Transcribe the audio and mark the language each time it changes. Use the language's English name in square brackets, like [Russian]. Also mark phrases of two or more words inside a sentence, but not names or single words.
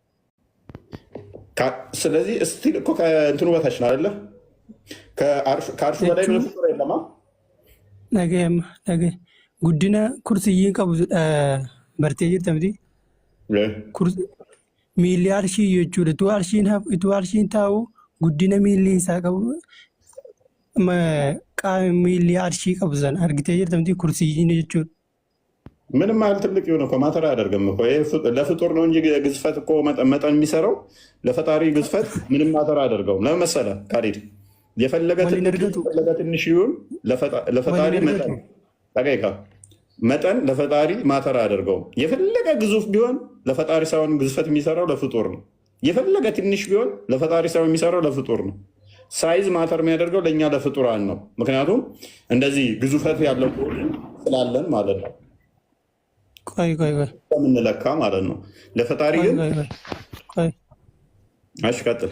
[Amharic] ስለዚህ እስቲል እኮ ከእንትኑ በታች ነው አይደለ? ከአርሹ በላይ ምን ፍጡር የለማ። [Oromo] nage guddina kursiin qabu bartee jirtamti miilli arshii jechuudha itu arshiin taa'u guddina miilli isaa qabu miilli arshii qabu sana argitee jirtamti kursiyyiin jechuudha. [Amharic] ምንም ያህል ትልቅ የሆነ እኮ ማተር አያደርግም እኮ ለፍጡር ነው እንጂ ግዝፈት እኮ መጠን የሚሰራው ለፈጣሪ ግዝፈት ምንም ማተር አያደርገውም። ለምን መሰለህ ካሊድ የፈለገ ትንሽ ይሁን ለፈጣሪ መጠን ለፈጣሪ ማተር አያደርገውም። የፈለገ ግዙፍ ቢሆን ለፈጣሪ ሳይሆን ግዝፈት የሚሰራው ለፍጡር ነው። የፈለገ ትንሽ ቢሆን ለፈጣሪ ሳይሆን የሚሰራው ለፍጡር ነው። ሳይዝ ማተር የሚያደርገው ለእኛ ለፍጡራን ነው። ምክንያቱም እንደዚህ ግዙፈት ያለው ስላለን ማለት ነው የምንለካ ማለት ነው። ለፈጣሪ ግን ቀጥል።